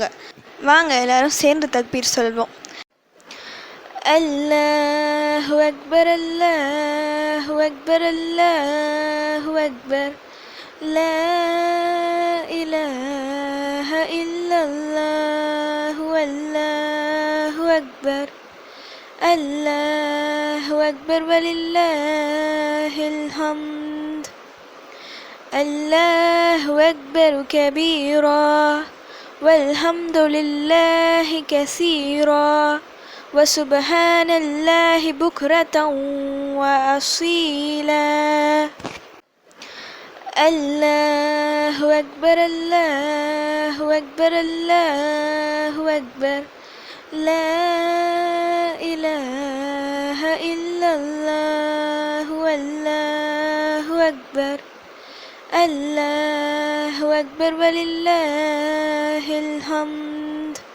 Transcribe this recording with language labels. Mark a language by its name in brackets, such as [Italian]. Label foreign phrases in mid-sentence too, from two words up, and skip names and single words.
[Tamil] வாங்க எல்லாரும் சேர்ந்து தக்பீர் சொல்வோம். [Arabic] الله أكبر الله أكبر الله أكبر لا إله إلا الله الله أكبر الله أكبر ولله الحمد. الله أكبر كبيرا والحمد لله كثيرا وسبحان الله بكرة وأصيلا. الله أكبر الله أكبر الله أكبر لا إله إلا الله والله أكبر الله أكبر ولله الحمد.